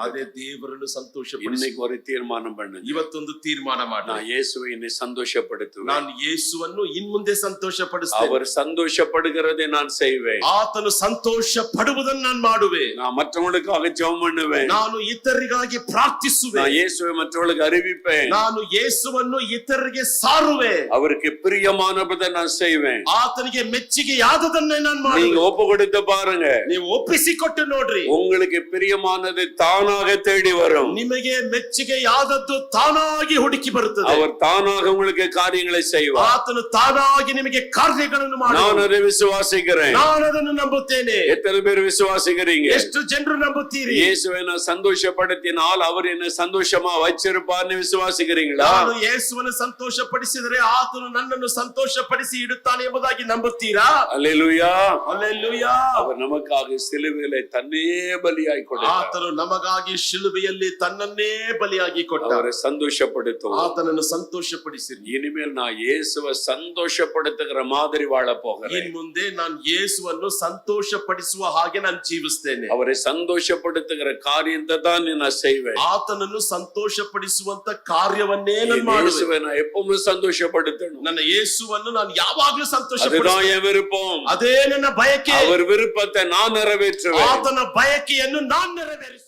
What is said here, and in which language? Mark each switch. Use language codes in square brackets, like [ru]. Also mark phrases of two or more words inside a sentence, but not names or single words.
[kn] ಅದೇ ದೇವರನ್ನು ಸಂತೋಷಪಡಿಸಿ [ta] இன்னைக்கு ஒரு தீர்மானம் பண்ணுங்க. [kn] ಇವತ್ತೊಂದು ತೀರ್ಮಾನ ಮಾಡಿ, [ta] நான் இயேசுவை என்னை சந்தோஷப்படுத்துவேன். [kn] ನಾನು ಯೇಸುವನ್ನು ಇನ್ ಮುಂದೆ ಸಂತೋಷ ಪಡಿಸ್ತೇನೆ. [ta] அவர் சந்தோஷப்படுகிறதை நான் செய்வேன். [kn] ಆತನು ಸಂತೋಷ ಪಡುವುದನ್ನು ನಾನು ಮಾಡುವೆ. [ta] நான் மற்றவங்களுக்காக ஜெபம் பண்ணுவேன். [kn] ನಾನು ಇತರರಿಗಾಗಿ ಪ್ರಾರ್ಥಿಸುವೆ. [ta] நான் இயேசுவை மற்றவர்களுக்கு அறிவிப்பேன். [kn] ನಾನು ಯೇಸುವನ್ನು ಇತರರಿಗೆ ಸಾರುವೆ. [ta] அவருக்கு பிரியமானதை நான் செய்வேன். [kn] ಆತನಿಗೆ ಮೆಚ್ಚುಗೆಯಾದದನ್ನೇ ನಾನು ಮಾಡುವೆ. [ta] நீங்க ஒப்பு கொடுத்து பாருங்க. [kn] ನೀವು ಒಪ್ಪಿಸಿಕೊಟ್ಟು ನೋಡ್ರಿ, [ta] உங்களுக்கு பிரியமானது தானாக தேடி வரும். [kn] ನಿಮಗೆ ಮೆಚ್ಚುಗೆಯಾದದ್ದು ತಾನಾಗಿ ಹುಡುಕಿ ಬರುತ್ತದೆ. [ta] அவர் தானாக உங்களுக்கு காரியங்களை செய்வார். [kn] ಆತನು ತಾನಾಗಿ ನಿಮಗೆ ಕಾರ್ಯಗಳನ್ನು [ta] நான் [kn] ಮಾಡುವನು. [ta] அதை விசுவாசிக்கிறேன். [kn] ನಾನು ಅದನ್ನು ನಂಬುತ್ತೇನೆ. [ta] எத்தனை பேர் விசுவாசிக்கிறீங்க? [kn] ಎಷ್ಟು ಜನರು ನಂಬುತ್ತೀರಿ? [ta] இயேசுவை நான் சந்தோஷப்படுத்தினால் அவர் என்ன சந்தோஷமா வச்சிருப்பார்னு விசுவாசிக்கிறீங்களா? [kn] ನಾನು ಯೇಸುವನ್ನು ಸಂತೋಷಪಡಿಸಿದರೆ ಆತನು ನನ್ನನ್ನು ಸಂತೋಷಪಡಿಸಿ ಇಡುತ್ತಾನೆ ಎಂಬುದಾಗಿ ನಂಬುತ್ತೀರಾ? [ta] அல்லேலூயா. [kn] ಹಲ್ಲೆಲೂಯಾ. [ta] அவர் நமக்காக சிலுவையிலே தன்னே பலியாய் கொடுத்தார். [kn] ಆತನು ನಮಗಾಗಿ ಶಿಲುಬೆಯಲ್ಲಿ ತನ್ನನ್ನೇ ಬಲಿಯಾಗಿ ಕೊಟ್ಟ. [ta] அவரை சந்தோஷப்படுத்துவோம். [kn] ಆತನನ್ನು ಸಂತೋಷಪಡಿಸಿರಿ. [ta] இனிமேல் நான் இயேசுவை சந்தோஷப்படுத்துகிற மாதிரி வாழ போகிறேன். [kn] ಇನ್ ಮುಂದೆ ನಾನು ಯೇಸುವನ್ನು ಸಂತೋಷಪಡಿಸುವ ಹಾಗೆ ನಾನು ಜೀವಿಸ್ತೇನೆ. [ta] அவரை சந்தோஷப்படுத்துகிற காரியத்தை தான் நான் செய்வேன். [kn] ಆತನನ್ನು ಸಂತೋಷಪಡಿಸುವಂತ ಕಾರ್ಯವನ್ನೇ ನಾನು ಮಾಡುವೆ. [ta] இயேசுவை நான் எப்பவுமே சந்தோஷப்படுத்தணும். [kn] ನನ್ನ ಯೇಸುವನ್ನು ನಾನು ಯಾವಾಗಲೂ [ta] அதுதான் [kn] ಸಂತೋಷಪಡಿಸುತ್ತೇನೆ. [ta] என் விருப்பம். [kn] ಅದೇ ನನ್ನ ಬಯಕೆ. [ta] அவர் விருப்பத்தை நான் நிறைவேற்றுவேன். [kn] ಆತನ ಬಯಕೆಯನ್ನು ನಾನು ನೆರವೇರಿಸುತ್ತೇನೆ.